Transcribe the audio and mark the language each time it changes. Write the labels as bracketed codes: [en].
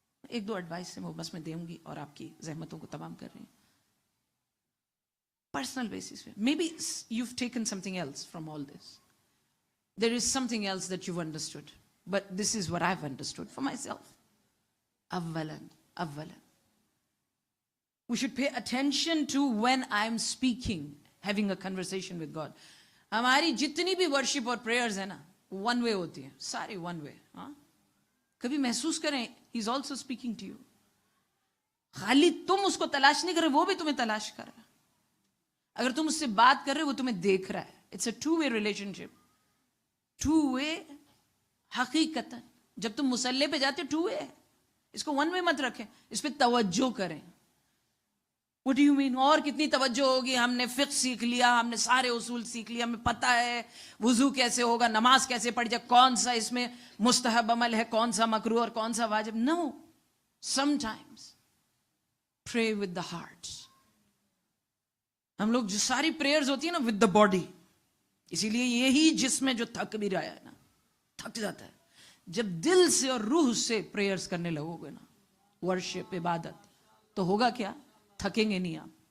[ur] 1-2 advice سے میں بس میں دوں گی اور آپ کی زحمتوں کو تمام کر رہی ہوں. [en] Personal basis پہ maybe you have taken something else from all this. There is something else that you understood, but this is what I have understood for myself. اولا we should pay attention to when I am speaking, having a conversation with God. [ur] ہماری جتنی بھی worship اور prayers ہیں نا, one way ہوتی ہیں, ساری one way. کبھی محسوس کریں [en] he is also speaking to you. [ur] خالی تم اس کو تلاش نہیں کر رہے, وہ بھی تمہیں تلاش کر رہا ہے. اگر تم اس سے بات کر رہے وہ تمہیں دیکھ رہا ہے. [en] It's a 2-way relationship. [ur] 2-way حقیقتاً جب تم مسلح پہ جاتے 2-way ہے. اس کو 1-way مت رکھیں, اس پہ توجہ کریں. [en] What do you mean? [ur] اور کتنی توجہ ہوگی؟ ہم نے فقہ سیکھ لیا, ہم نے سارے اصول سیکھ لیا, ہمیں پتہ ہے وضو کیسے ہوگا, نماز کیسے پڑھ جائے, کون سا اس میں مستحب عمل ہے, کون سا مکروہ اور کون سا واجب. [en] No. Sometimes pray with the heart. [ur] ہم لوگ جو ساری پریئرز ہوتی ہیں نا [en] with the body, [ur] اسی لیے یہی جسم میں جو تھک بھی رہا ہے نا, تھک جاتا ہے. جب دل سے اور روح سے پریئرز کرنے لگو گے نا, ورشپ عبادت, تو ہوگا کیا؟ تھکیں گے نہیں آپ.